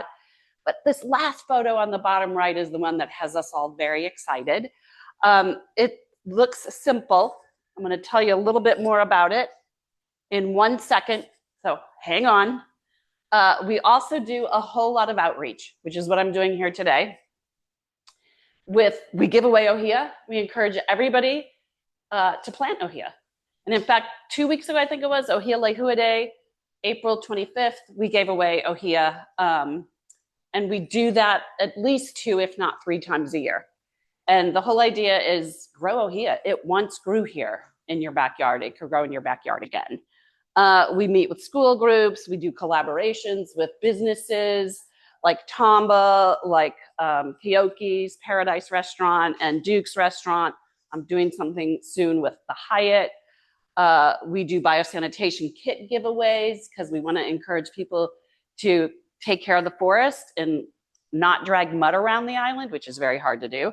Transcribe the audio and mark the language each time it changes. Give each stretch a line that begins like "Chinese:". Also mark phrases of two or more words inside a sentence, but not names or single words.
English: But this last photo on the bottom right is the one that has us all very excited. It looks simple. I'm going to tell you a little bit more about it in 1 second. So hang on. We also do a whole lot of outreach, which is what I'm doing here today. We give away ʻŌhiʻa. We encourage everybody to plant ʻŌhiʻa. And in fact, 2 weeks ago, I think it was, ʻŌhiʻa Lehua Day, April 25th, we gave away ʻŌhiʻa. And we do that at least 2, if not 3 times a year. And the whole idea is grow ʻŌhiʻa. It once grew here in your backyard. It could grow in your backyard again. We meet with school groups. We do collaborations with businesses like Tamba, like Keoki's Paradise Restaurant and Duke's Restaurant. I'm doing something soon with the Hyatt. We do biosanitation kit giveaways because we want to encourage people to take care of the forest and not drag mud around the island, which is very hard to do.